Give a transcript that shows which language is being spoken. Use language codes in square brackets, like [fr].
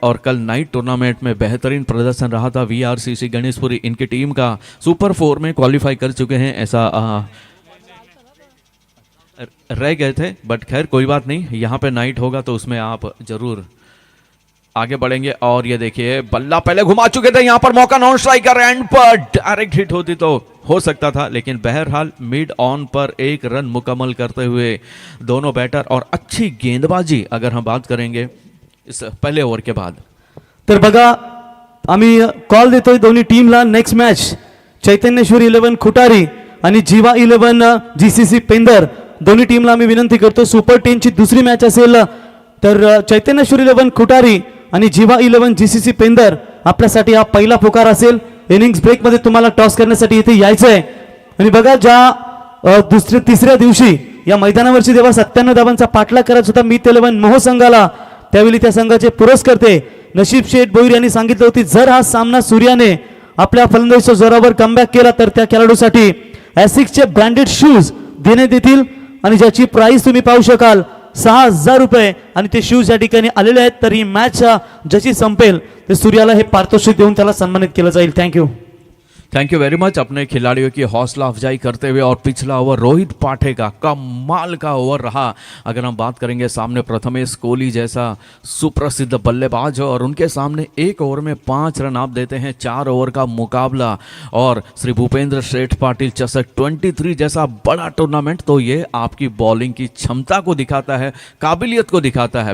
[hi] और कल night tournament में बेहतरीन प्रदर्शन रहा था VRCC गणेशपुरी, इनकी टीम का सुपर 4 में क्वालिफाई कर चुके हैं, ऐसा रह गए थे, बट खैर कोई बात नहीं, यहाँ पे नाइट होगा तो उसमें आप जरूर आगे बढ़ेंगे। और ये देखिए बल्ला पहले घुमा चुके थे, यहाँ पर मौका नॉन स्ट्राइकर, एंड पर डायरेक्ट हिट होती तो हो सकता था, लेकिन बहरहाल मिड ऑन पर एक रन मुकम्मल करते हुए दोनों बैटर। और अच्छी गेंदबाजी अगर हम बात करेंगे इस पहले ओवर के बाद, [mr] तर बघा आम्ही कॉल देतोय दोन्ही टीमला। नेक्स्ट मॅच चैतन्येश्वर 11 खुटारी आणि जीवा 11 GCC पेंदर, दोन्ही टीमला आम्ही विनंती करतो, सुपर 10 ची दुसरी मॅच असेल तर चैतन्येश्वर 11 खुटारी आणि जीवा 11 GCC पेंदर आपल्यासाठी हा पहिला पुकार असेल। इनिंग्स ब्रेक मध्ये तुम्हाला टॉस करण्यासाठी इथे यायचं आहे। आणि बघा ज्या तिसऱ्या दिवशी या मैदानावरची जेव्हा 97 धावांचा पाठलाग करायचा होता मीत 11 मोह संघाला, त्यावेळी त्या संघाचे पुरस्कर्ते नशीब शेठ भोईर यांनी सांगितलं होते जर हा सामना सूर्याने आपल्या फलंदाजीच्या जोरावर कमबॅक केला तर त्या खेळाडूसाठी एसिक्सचे ब्रँडेड शूज देण्यात येतील आणि ज्याची प्राइस तुम्ही पाहू शकाल 6000 रुपये आणि ते शूज या ठिकाणी आलेले आहेत। तर ही मॅच जशी संपेल ते सूर्याला हे पारितोषिक देऊन त्याला सन्मानित केलं जाईल। [en] Thank you. Thank you very much [hi] अपने खिलाड़ियों की हौसला अफजाई करते हुए। और पिछला ओवर रोहित पाठे का कमाल का ओवर रहा। अगर हम बात करेंगे सामने प्रथमेश कोहली जैसा सुप्रसिद्ध बल्लेबाज और उनके सामने एक ओवर में 5 रन आप देते हैं। 4 ओवर का मुकाबला और श्री भूपेंद्र शेठ पाटिल चषक 23 जैसा बड़ा टूर्नामेंट, तो ये आपकी बॉलिंग की क्षमता को दिखाता है, काबिलियत को दिखाता है।